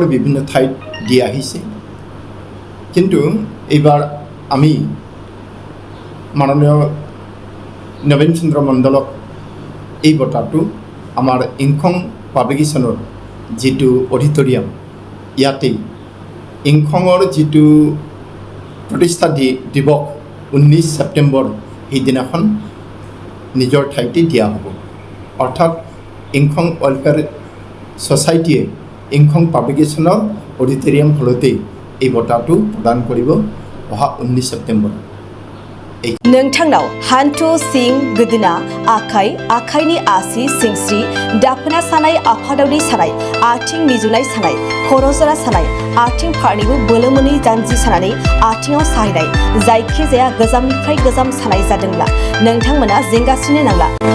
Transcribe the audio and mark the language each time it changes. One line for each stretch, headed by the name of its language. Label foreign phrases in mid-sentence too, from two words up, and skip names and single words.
Assamese: বিভিন্ন ঠাইত দি আহিছে, কিন্তু এইবাৰ আমি মাননীয় নবীন চন্দ্ৰ মণ্ডলক এই বঁটাটো আমাৰ ইংখং পাব্লিকেশ্যনৰ যিটো অডিটৰিয়াম ইয়াতেই ইংখঙৰ যিটো প্ৰতিষ্ঠা দিৱস 19 ছেপ্টেম্বৰ সেইদিনাখন নিজৰ ঠাইতে দিয়া হ'ব। অৰ্থাৎ ইংখং ৱেলফেয়াৰ ছ'চাইটিয়ে ইংখং পাব্লিকেশ্যনৰ অডিটৰিয়াম হলতেই এই বঁটাটো প্ৰদান কৰিব অহা 19 ছেপ্টেম্বৰ।
Bodo: नोंथांनाव हान्थु सिं गोदोना आखाइनि आसि सिंस्रि दाफोना सानाय आफादावनि सानाय आथिं मिजुनाय सानाय खर' जरा सानाय आथिं फारनैबो बोलो मोनै जानजि सानानै आथिङाव साहैनाय जायखिजाया गोजामनिफ्राय गोजाम सानाय जादोंब्ला नोंथांमोना जिंगासिनो नांला।